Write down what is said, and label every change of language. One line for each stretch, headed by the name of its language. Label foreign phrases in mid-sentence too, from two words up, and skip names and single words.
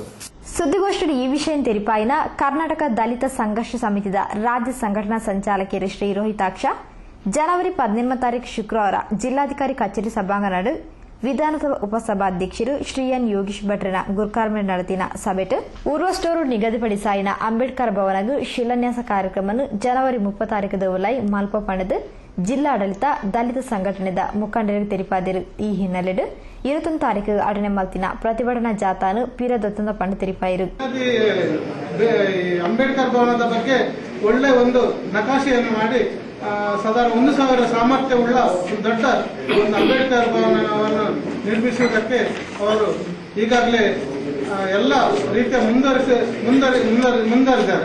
Tulu: ಸುದ್ದಿಗೋಷ್ಠಿಯಲ್ಲಿ ಈ ವಿಷಯ ತೆರಿಪಾಯಿನ ಕರ್ನಾಟಕ ದಲಿತ ಸಂಘರ್ಷ ಸಮಿತಿದ ರಾಜ್ಯ ಸಂಘಟನಾ ಸಂಚಾಲಕಿಯರು ಶ್ರೀ ರೋಹಿತಾಕ್ಷ ಜನವರಿ 18 ತಾರೀಕು ಶುಕ್ರವಾರ ಜಿಲ್ಲಾಧಿಕಾರಿ ಕಚೇರಿ ಸಭಾಂಗಣ ವಿಧಾನಸಭಾ ಉಪಸಭಾಧ್ಯಕ್ಷರು ಶ್ರೀ ಎನ್ ಯೋಗೀಶ್ ಭಟ್ರನ ಗುರ್ಕಾರ್ಮೆ ನಡೆದಿನ ಸಭೆಟ್ ಊರ್ವಸ್ಟೋರು ನಿಗದಿಪಡಿಸಾಯಿನ ಅಂಬೇಡ್ಕರ್ ಭವನಗೂ ಶಿಲಾನ್ಯಾಸ ಕಾರ್ಯಕ್ರಮವನ್ನು ಜನವರಿ 30 ತಾರೀಕು ಉಲೈ ಮಲ್ಪ ಪಣದು ಜಿಲ್ಲಾಡಳಿತ ದಲಿತ ಸಂಘಟನೆದ ಮುಖಂಡರಿಗೆ ತೆರಿಪಾದಿರು. ಈ ಹಿನ್ನೆಲೆಯಲ್ಲಿ 21 ತಾರೀಕು ಅಡನೆ ಮಲ್ತಿನ ಪ್ರತಿಭಟನಾ ಜಾಥಾನು ಪೀರದೊತ್ತಂದ ಪಂಡ ತೆರಿಪಾಯಿರು.
Kannada: ಅಂಬೇಡ್ಕರ್ ಭವನದ ಬಗ್ಗೆ ಒಳ್ಳೆ ಒಂದು ನಕಾಶೆಯನ್ನು ಮಾಡಿ ಸಾಧಾರಣ 1,000 ಸಾಮರ್ಥ್ಯವುಳ್ಳ ದೊಡ್ಡ ಒಂದು ಅಂಬೇಡ್ಕರ್ ಭವನವನ್ನು ನಿರ್ಮಿಸುವುದಕ್ಕೆ ಅವರು ಈಗಾಗಲೇ ಎಲ್ಲ ರೀತಿಯ ಮುಂದುವರಿದ್ದಾರೆ.